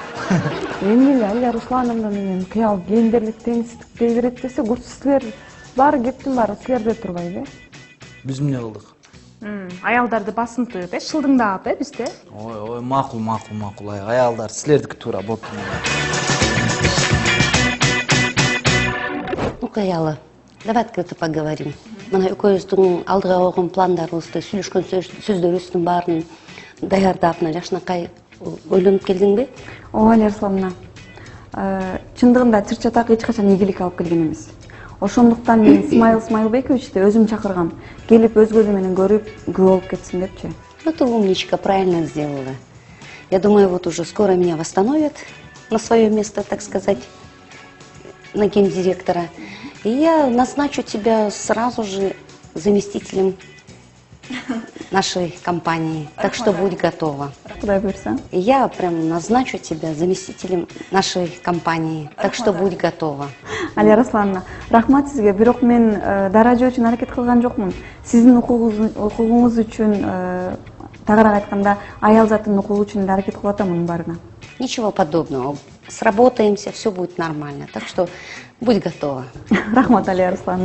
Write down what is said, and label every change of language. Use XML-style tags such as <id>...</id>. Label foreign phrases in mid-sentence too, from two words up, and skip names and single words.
<ky>Эми эле Алия Руслановна менен кыял гендерлик теңсиздик дей берет десе, курс силер баары кептин баары силерде турбайбы? Биз эмне кылдык? Аялдарды басынтып, шылдыңдап, бизде. Ой, макул. Аялдар силердики туура болуп.</ky> <ru>Ну, Каялы, давай открыто поговорим.</ru> <ky>Мына экөөбүздүн алдыга койгон пландарыбызды, сүйлөшкөн сөздөрүбүздүн баарын даярдап, мына жакшынакай ойлонуп келдиңби? Ооба, Алия Руслановна. Чындыгында чыр-чатак эч качан ийгилик алып келген эмес. Ошондуктан мен Смайыл Смайылбековичти өзүм чакыргам. Келип өз көзү менен көрүп, күбө болуп кетсин депчи.</ky> <ru>Ну, ты умничка, правильно сделала. Я думаю, вот уже скоро меня восстановят на свое место, так сказать, на гендиректора. И я назначу тебя сразу же заместителем нашей компании. Так что будь готова.</ru> <ky>Кудай буйрса.</ky> <ru>И я прям назначу тебя заместителем нашей компании. Так что будь готова.</ru> <ky>Алия Руслановна, рахмат сизге. Бирок мен даража үчүн аракет кылган жокмун. Сиздин укугуңуз үчүн, тагыраак айтканда, аял затын укугу үчүн аракет кылып атам мунун баарына.</ky> <ru>Ничего подобного. Сработаемся, все будет нормально. Так что будь готова.</ru> <ky>Рахмат, Алия Руслановна.</ky>